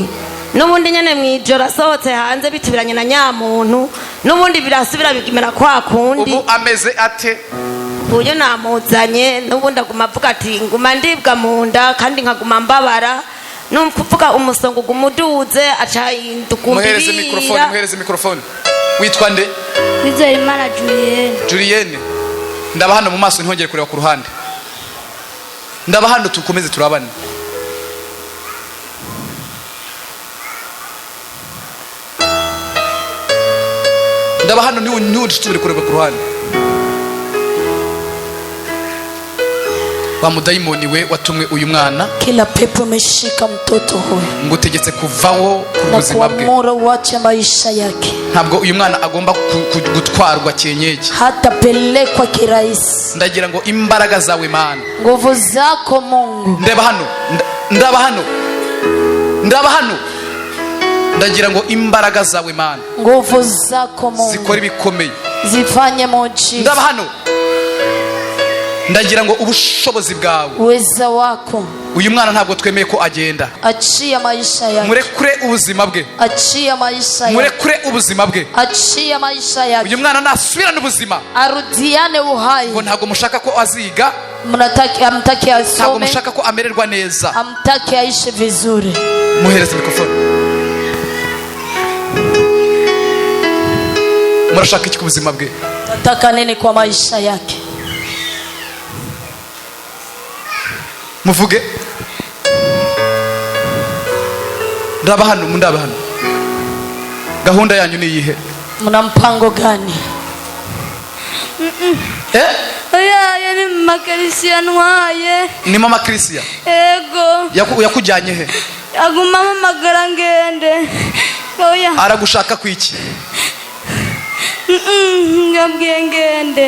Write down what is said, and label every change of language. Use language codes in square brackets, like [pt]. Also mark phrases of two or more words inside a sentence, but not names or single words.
[rw] Nubundi nyene mwijoro asohotse hanze bitubiranye na nyamuntu nubundi birasubira bigimera kwa kundi. Ubu ameze ate? Uyo namuzanye nubundi aguma avuga ati nguma ndibwa mu nda kandi nkaguma mbabara numvuga umusongo gumuduze aca indukumbirira. Muhereze mikrofone. Witwa nde? Kwizera Imana Julienne. Julienne. Ndaba hano mu maso ntihongere kureba ku ruhande. Ndaba hano tukomeze turabane. Ndaba hano ntiwucitubire kureba ku ruhande. Wa mudaimoni we watumwe uyu mwana. [sw] Kila pepo imeshika mtoto huyu. [rw] Ngutegetse kuvaho ku buzima bwe. [sw] Na kuamuru uache maisha yake. [rw] Ntabwo uyu mwana agomba gutwarwa cyenyeje. [sw] Hata pelekwa kirahisi. [rw] Ndagira ngo imbaraga zawe Mana. [sw] Nguvu zako Mungu. [rw] Ndaba hano. Ndagira ngo imbaraga zawe Mana. [sw] Nguvu zako Mungu. [rw] Zikora ibikomeye. [sw] Zifanye muujiza. [rw] Ndaba hano. Ndagira ngo ubushobozi bwawe. [sw] Uweza wako. [rw] Uyu mwana ntabwo twemeye ko agenda. [sw] Achia maisha yake. [rw] Murekure ubuzima bwe. [sw] Achia maisha yake. [rw] Murekure ubuzima bwe. [sw] Achia maisha yake. [rw] Uyu mwana nasubirana ubuzima. [sw] Arudiane uhai. [rw] Ngo ntabwo mushaka ko aziga. [sw] Amtaki asome. [rw] Ntabwo mushaka ko amererwa neza. [sw] Amtaki aishi vizuri. [rw] Muhereze mikrofone. Murashaka iki ku buzima bwe? [sw] Nataka nini kwa maisha yake? [rw] Muvuge. Ndaba hano. Gahunda yanyu ni iyihe? [sw] Muna mpango gani? [rw] Oya ni Mama Christian waye. Ni Mama Christian? Ego. Yakujyanye he? Aguma mamagara ngende. Oya. Aragushaka kwiki? Ngabwiye ngende.